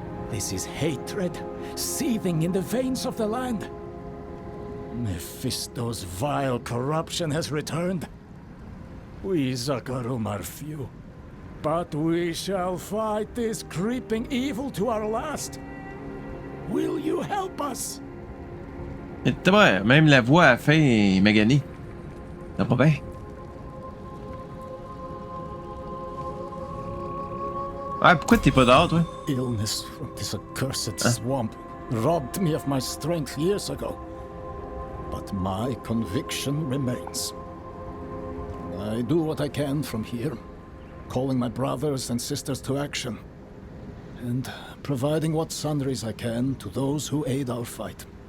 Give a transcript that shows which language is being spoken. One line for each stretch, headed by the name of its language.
English: This is hatred, seething in the veins of the land. Mephisto's vile corruption has returned. We Zakarum are few, but we shall fight this creeping evil to our last. Will you help us?
French: C'est vrai, même la voix à la fin est maganée. Ça va bien? Ah, pourquoi t'es pas dehors, toi?
English: Illness from this accursed swamp robbed me of my strength years ago. But my conviction remains. I do what I can from here, calling my brothers and sisters to action, and providing what sundries I can to those who aid our fight.